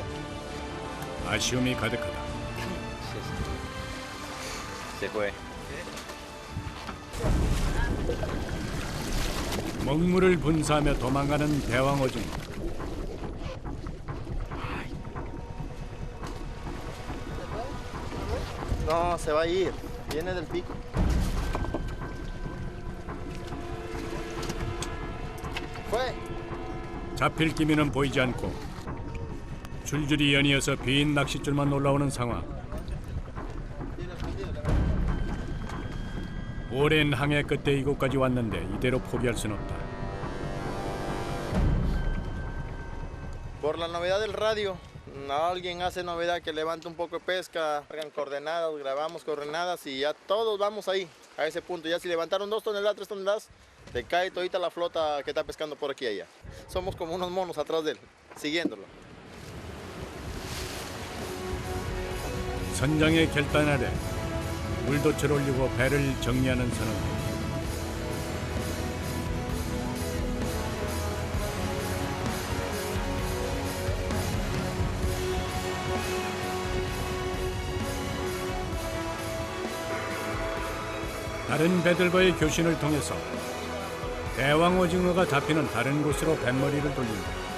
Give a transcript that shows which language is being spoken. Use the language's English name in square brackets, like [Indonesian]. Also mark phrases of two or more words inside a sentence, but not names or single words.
[Korean] 아쉬움이 가득하다. [Spanish] Se fue. [Korean] 먹물을 분사하며 도망가는 대왕 오징어. [Spanish] No, se va a ir. Viene del pico. Fue. [Korean] 잡힐 기미는 보이지 않고 줄줄이 연이어서 빈 낚싯줄만 올라오는 상황. 오랜 항해 끝에 이곳까지 왔는데 이대로 포기할 순 없다. [Spanish] Por la novedad del radio, alguien hace novedad que levanta un poco de pesca, hagan coordenadas, grabamos coordenadas y ya todos vamos ahí, a ese punto. Ya si levantaron 2 toneladas, 3 toneladas, te cae todita la flota que está pescando por aquí y allá. Somos como unos monos atrás de él, siguiéndolo. [Korean] 선장의 결단 아래 물도치를 올리고 배를 정리하는 선원들. 다른 배들과의 교신을 통해서 대왕 오징어가 잡히는 다른 곳으로 뱃머리를 돌린다.